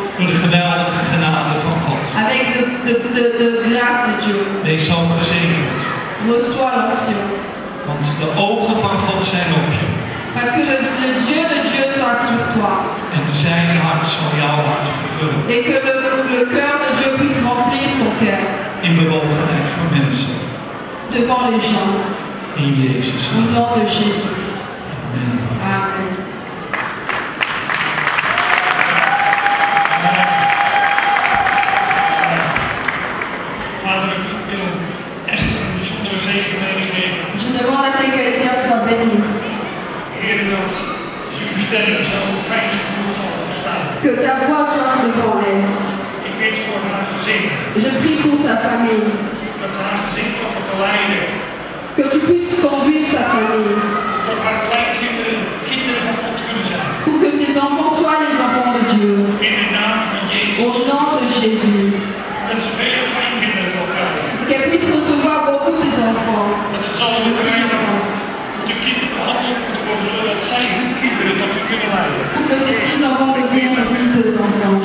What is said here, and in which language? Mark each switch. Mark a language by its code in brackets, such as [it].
[nl] Door de geweldige genade van God. [fr] Avec de grâce de Dieu. [nl] Wees zo gezegend. [fr] Reçois l'onction. [nl] Want de ogen van God zijn op je. [fr] Parce que les yeux de Dieu sont sur toi. [nl] En zijn hart zal jouw hart vervullen. [fr] Et que le cœur de Dieu puisse remplir ton cœur. [nl] In bewogenheid voor mensen. [fr] Devant les gens. [nl] In Jezus. [fr] Au nom de Jésus. Amen. Amen. [nl] Vader, ik wil Esther een bijzondere zegen meegeven. [fr] Je demande à ce que Esther soit bénie. [nl] Heer, dat uw stem zo fijn gevoel zal verstaan. [fr] Que ta voix soit devant elle. [nl] Ik bid voor haar gezin. [fr] Je prie pour sa famille. [nl] Dat ze haar gezin kan begeleiden. [fr] Que tu puisses conduire sa famille. [nl] Dat haar kleinkinderen kinderen van God kunnen zijn. [fr] Pour que ses enfants soient les enfants de Dieu. [nl] In de naam van Jezus. [fr] Au nom de Jésus. [nl] Dat ze vele kleinkinderen zal krijgen. [fr] Qu'elle puisse recevoir beaucoup des enfants. [nl] Dat ze zal begrijpen hoe de kinderen behandeld moeten worden, zodat zij hun kinderen dat kunnen leiden. [fr] Pour que ces petits enfants deviennent aussi deux enfants.